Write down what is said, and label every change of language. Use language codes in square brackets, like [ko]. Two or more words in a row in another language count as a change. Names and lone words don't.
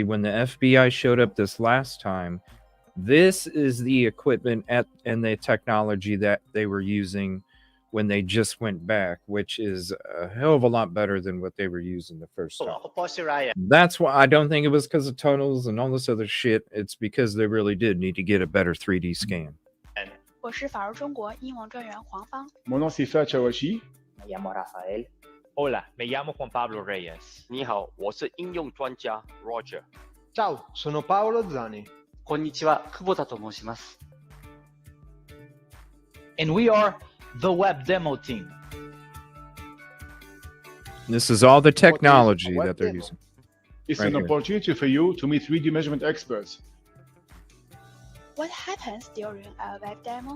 [en] When the FBI showed up this last time, this is the equipment and the technology that they were using when they just went back, which is a hell of a lot better than what they were using the first time. That's why I don't think it was because of tunnels and all this other shit. It's because they really did need to get a better 3D scan. [zh] 我是法如中国英王专员黄芳。 [fr] Mon nom c'est Fachawashi. [es] Me llamo Rafael. Hola, me llamo Juan Pablo Reyes. [zh] 你好，我是应用专家 Roger. [it] Ciao, sono Paolo Zani. [ja] こんにちは、久保田と申します。 [en] And we are the web demo team. This is all the technology that they're using. It's Right an here. opportunity for you to meet 3D measurement experts. What happens during a web demo?